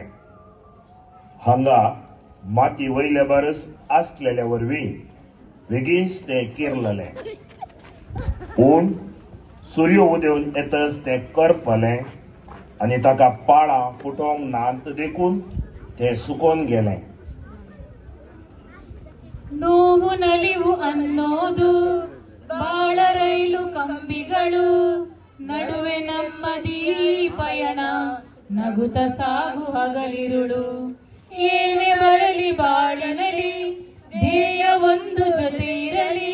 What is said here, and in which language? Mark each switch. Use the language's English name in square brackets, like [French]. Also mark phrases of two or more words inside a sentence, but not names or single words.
[Konkani] हांगा माती वयल्या बारस आसलेल्या वरवीं बेगीच ते किरलले. पूण सूर्य उदेवन येतच ते करपले आनी ताका पाळां फुटोंक नात देखून ते सुकोन गेले. [Kannada] ನೋವು ನಲಿವು ಅನ್ನೋದು ಬಾಳ ರೈಲು ಕಂಬಿಗಳು. ನಡುವೆ ನಮ್ಮದೀ ಪಯಣ ನಗುತ್ತ ಸಾಗು ಹಗಲಿರುಳು. ಏನೇ ಬರಲಿ ಬಾಳಿನಲಿ ಧ್ಯೇಯ ಒಂದು ಜೊತೆ ಇರಲಿ.